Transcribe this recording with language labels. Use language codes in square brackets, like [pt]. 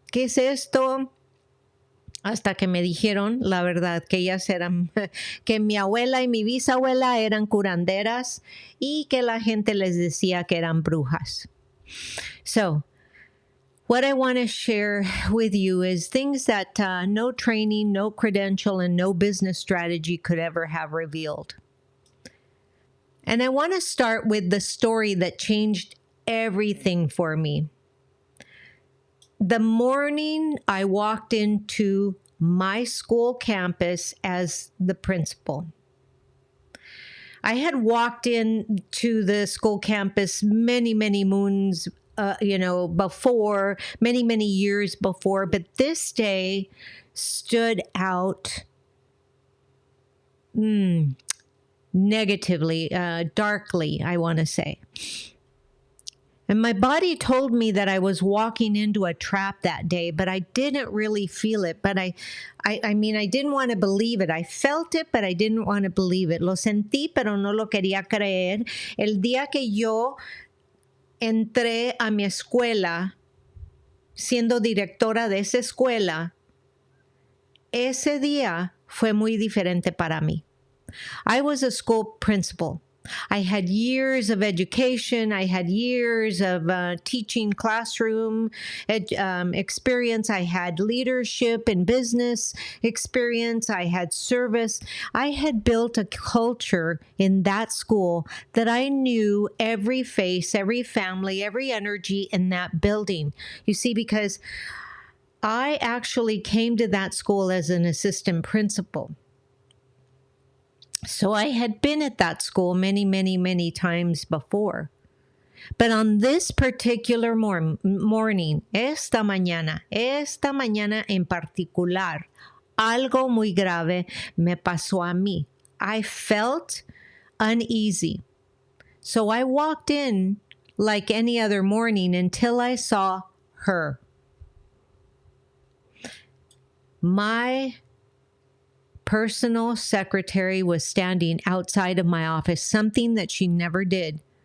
[es] ¿Qué es esto? Hasta que me dijeron, la verdad, que ellas eran, que mi abuela y mi bisabuela eran curanderas y que la gente les decía que eran brujas. [en] So, what I want to share with you is things that no training, no credential, and no business strategy could ever have revealed. And I want to start with the story that changed everything for me. The morning I walked into my school campus as the principal. I had walked into the school campus many moons, before, many years before, but this day stood out negatively, darkly, I want to say. And my body told me that I was walking into a trap that day, but I didn't really feel it. But I mean, I didn't want to believe it. I felt it, but I didn't want to believe it. [es] Lo sentí, pero no lo quería creer. El día que yo entré a mi escuela, siendo directora de esa escuela, ese día fue muy diferente para mí. [en] I was a school principal. I had years of education. I had years of teaching classroom experience. I had leadership and business experience. I had service. I had built a culture in that school that I knew every face, every family, every energy in that building. You see, because I actually came to that school as an assistant principal. So I had been at that school many, many, many times before. But on this particular morning, [es] esta mañana en particular, algo muy grave me pasó a mí. [en] I felt uneasy. So I walked in like any other morning until I saw her. My personal secretary was standing outside of my office, something that she never did.